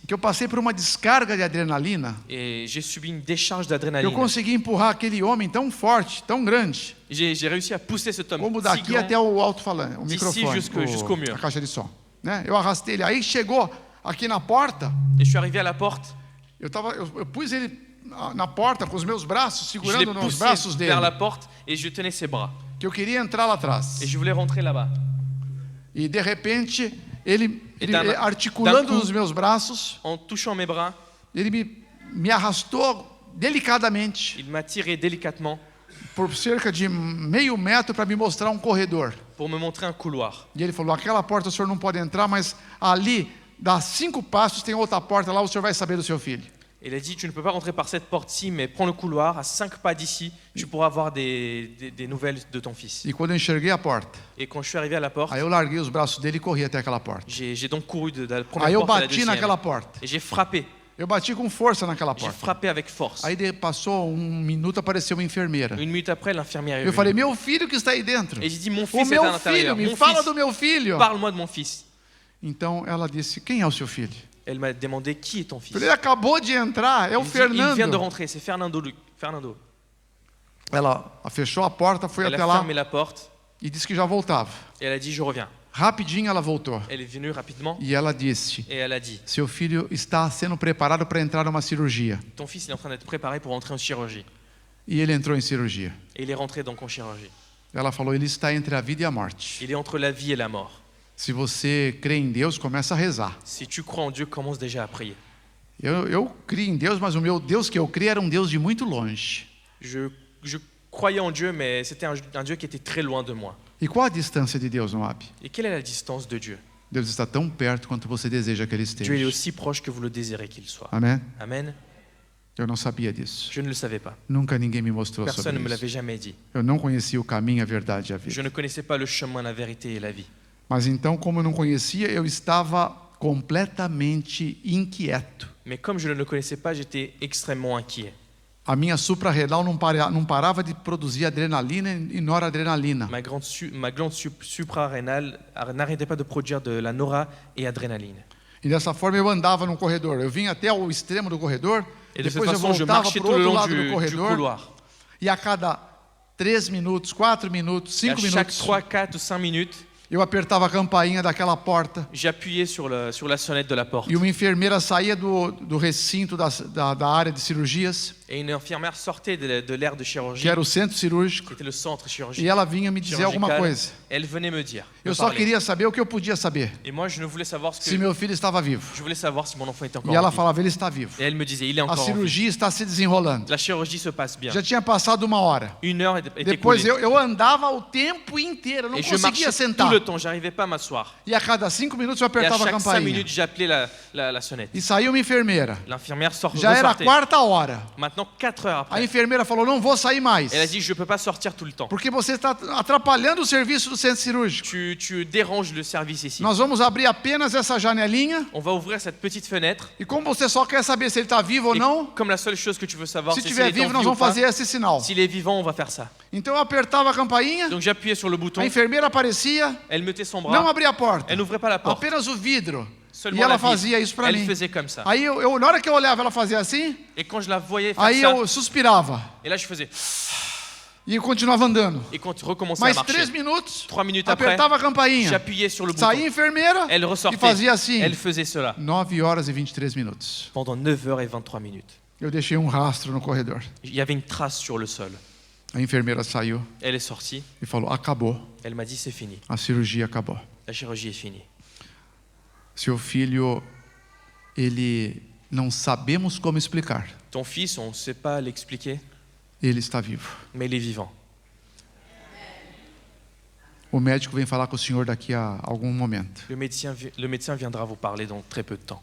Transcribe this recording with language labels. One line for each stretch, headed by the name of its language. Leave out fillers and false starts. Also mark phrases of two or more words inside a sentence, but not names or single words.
Portuguese: que eu passei por uma descarga de adrenalina.
French: et j'ai subi une décharge
Portuguese: Eu
French: d'adrénaline.
Portuguese: consegui empurrar aquele homem tão forte, tão grande,
French: J'ai réussi à pousser cet homme
Portuguese: como si daqui
French: grand.
Portuguese: até o alto-falante, o
French: D'ici
Portuguese: microfone,
French: jusqu'au mur.
Portuguese: a caixa de som. Né? Eu arrastei ele. Aí chegou aqui na porta,
French: Et je suis arrivé à la porte,
Portuguese: eu pus ele na porta com os meus braços,
French: je l'ai
Portuguese: segurando nos
French: poussé
Portuguese: braços dele,
French: vers la porte et je tenais ses bras.
Portuguese: que eu queria entrar lá atrás.
French: Et je voulais rentrer là-bas.
Portuguese: E de repente, ele
French: d'un
Portuguese: articulando
French: coup-
Portuguese: os meus braços,
French: En touchant mes bras,
Portuguese: ele me arrastou delicadamente
French: il m'a tiré délicatement
Portuguese: por cerca de meio metro para me mostrar um corredor.
French: pour me montrer un couloir.
Portuguese: E ele falou: aquela porta o senhor não pode entrar, mas ali, dá 5 passos, tem outra porta lá, o senhor vai saber do seu filho.
French: Il a dit tu ne peux pas rentrer par cette porte-ci, mais prends le couloir, à 5 pas d'ici, tu pourras avoir des nouvelles de ton fils.
Portuguese: E quando eu enxerguei a porta,
French: Et quand je suis arrivé à la porte,
Portuguese: aí eu larguei os braços dele e corri até aquela porta.
French: j'ai donc couru de la
Portuguese: Aí
French: première
Portuguese: eu
French: porte à la
Portuguese: bati
French: deuxième.
Portuguese: naquela porta.
French: Et j'ai frappé.
Portuguese: Eu bati com força naquela
French: J'ai
Portuguese: porta.
French: frappé avec force.
Portuguese: Aí passou um minuto, apareceu uma enfermeira.
French: Une minute après, l'infirmière est
Portuguese: Eu falei:
French: venue.
Portuguese: meu filho que está aí dentro.
French: Et j'ai dit mon
Portuguese: O
French: fils est à
Portuguese: meu filho,
French: l'intérieur.
Portuguese: me
French: Mon
Portuguese: fala
French: fils,
Portuguese: do meu filho.
French: parle-moi de mon fils.
Portuguese: Então ela disse: quem é o seu filho?
French: Elle m'a demandé qui est ton fils.
Portuguese: Ele acabou de entrar, é o
French: Il vient de
Portuguese: Fernando.
French: rentrer, c'est Fernando.
Portuguese: Ela fechou a porta, foi
French: Elle
Portuguese: até a lá
French: fermé la porte
Portuguese: e disse que já voltava.
French: et elle a dit je reviens.
Portuguese: Rapidinho ela voltou
French: Elle est venue rapidement
Portuguese: e ela disse:
French: et elle a dit
Portuguese: seu filho está sendo preparado para entrar numa cirurgia.
French: ton fils il est en train d'être préparé pour entrer en chirurgie.
Portuguese: E ele entrou em cirurgia.
French: Et il est rentré donc en chirurgie.
Portuguese: Ela falou: ele está entre a vida e a morte.
French: Il est entre la vie et la mort.
Portuguese: Se você crê em Deus, começa a rezar.
French: Si tu crois en Dieu, commence déjà à prier.
Portuguese: Eu criei em Deus, mas o meu Deus que eu criei era um Deus de muito longe.
French: Je croyais en Dieu, mais c'était un Dieu qui était très loin de moi.
Portuguese: E qual a distância de Deus, Moab?
French: Et quelle est la distance de Dieu?
Portuguese: Deus está tão perto quanto você deseja que ele
French: Dieu il est
Portuguese: esteja.
French: aussi proche que vous le désirez qu'il soit.
Portuguese: Amém?
French: Amen.
Portuguese: Eu não sabia disso.
French: Je ne le savais pas.
Portuguese: Nunca ninguém me mostrou
French: Personne
Portuguese: sobre
French: ne me
Portuguese: isso.
French: l'avait jamais dit.
Portuguese: Eu não conhecia o caminho, a verdade e a
French: Je
Portuguese: vida.
French: ne connaissais pas le chemin, la vérité et la vie.
Portuguese: Mas então, como eu não conhecia, eu estava completamente inquieto.
French: Mais comme je ne le connaissais pas, j'étais extrêmement inquiet.
Portuguese: A minha suprarrenal não parava de produzir adrenalina e noradrenalina.
French: Ma glande suprarénale n'arrêtait pas de produire de la nora et adrénaline.
Portuguese: E dessa forma eu andava no corredor. Eu vinha até o extremo do corredor,
French: Et de cette
Portuguese: depois eu
French: façon, je
Portuguese: voltava
French: marchais
Portuguese: para o
French: tout le
Portuguese: outro
French: long
Portuguese: lado do
French: du
Portuguese: corredor.
French: couloir.
Portuguese: E a cada 3 minutos, 4 minutos,
French: Et à
Portuguese: 5
French: chaque
Portuguese: minutos,
French: 3, 4 ou 5 minutes,
Portuguese: eu apertava a campainha daquela porta
French: j'appuyais sur la sonnette de la porte.
Portuguese: e uma enfermeira saía do recinto da área de cirurgias,
French: Et une infirmière sortait de l'aire de chirurgie,
Portuguese: que era o centro cirúrgico,
French: qui était le centre
Portuguese: e
French: chirurgical.
Portuguese: ela vinha me dizer alguma coisa.
French: Elle venait me dire. me
Portuguese: Eu só
French: parler.
Portuguese: queria saber o que eu podia saber.
French: Et moi, je ne voulais savoir ce
Portuguese: Se
French: que.
Portuguese: meu filho estava vivo.
French: Je voulais savoir si mon enfant était encore
Portuguese: E ela
French: en vie.
Portuguese: falava: ele está vivo.
French: Et elle me disait, il est
Portuguese: A
French: encore en vie.
Portuguese: cirurgia está se desenrolando.
French: La chirurgie se passe bien.
Portuguese: Já tinha passado 1 hora.
French: 1 heure était
Portuguese: Depois
French: écoulée.
Portuguese: eu andava o tempo inteiro, eu não
French: Et je
Portuguese: conseguia
French: marchais
Portuguese: sentar.
French: tout le temps, j'arrivais pas à m'asseoir.
Portuguese: E a cada 5 minutos eu
French: Et à
Portuguese: apertava a
French: chaque 5
Portuguese: campainha.
French: minutes, j'appelais la sonnette.
Portuguese: E saiu uma enfermeira.
French: L'infirmière
Portuguese: Já era a
French: ressortait.
Portuguese: 4ª hora.
French: Maintenant, 4 heures
Portuguese: A
French: après,
Portuguese: enfermeira falou: não vou sair mais.
French: elle a dit, je ne peux pas sortir tout le temps.
Portuguese: Porque você está atrapalhando o serviço do centro cirúrgico.
French: Tu déranges le service ici.
Portuguese: Nós vamos abrir apenas essa janelinha.
French: On va ouvrir cette petite fenêtre.
Portuguese: E como você só quer saber se ele está vivo ou
French: Et
Portuguese: não,
French: comme la seule chose que tu veux savoir,
Portuguese: se
French: c'est
Portuguese: estiver
French: s'il est
Portuguese: vivo,
French: en
Portuguese: nós
French: vie ou
Portuguese: vamos
French: pas.
Portuguese: fazer esse sinal.
French: S'il est vivant, on va faire ça.
Portuguese: Então eu apertava a campainha,
French: Donc j'appuyais sur le bouton,
Portuguese: a enfermeira aparecia,
French: elle mettait son
Portuguese: não
French: bras,
Portuguese: abria a porta,
French: elle n'ouvrait pas la porte,
Portuguese: apenas o vidro. E
French: seulement
Portuguese: ela
French: la vitre.
Portuguese: fazia isso para
French: Elle
Portuguese: mim.
French: faisait comme ça.
Portuguese: Aí na hora que eu olhava, ela fazia assim,
French: Et quand je la voyais faire
Portuguese: aí
French: ça,
Portuguese: eu suspirava
French: et là je faisais,
Portuguese: e eu continuava andando.
French: et quand tu recommençais à
Portuguese: Mais
French: marcher,
Portuguese: 3 minutos,
French: 3 minutes après,
Portuguese: apertava a campainha,
French: j'appuyais sur le bouton,
Portuguese: saía a enfermeira
French: elle
Portuguese: e
French: ressortait,
Portuguese: fazia assim.
French: elle faisait cela
Portuguese: 9 horas e 23 minutos.
French: pendant 9h23 minutes.
Portuguese: Eu deixei um rastro no corredor.
French: Il y avait une trace sur le sol.
Portuguese: A enfermeira saiu
French: Elle est sortie,
Portuguese: e falou: acabou,
French: elle m'a dit c'est fini,
Portuguese: a cirurgia acabou.
French: la chirurgie est finie.
Portuguese: Seu filho, ele não sabemos como explicar.
French: Ton fils, on ne sait pas l'expliquer,
Portuguese: Ele está vivo.
French: mais il est vivant.
Portuguese: O médico vem falar com o senhor daqui a algum momento.
French: Le médecin viendra vous parler dans très peu de temps.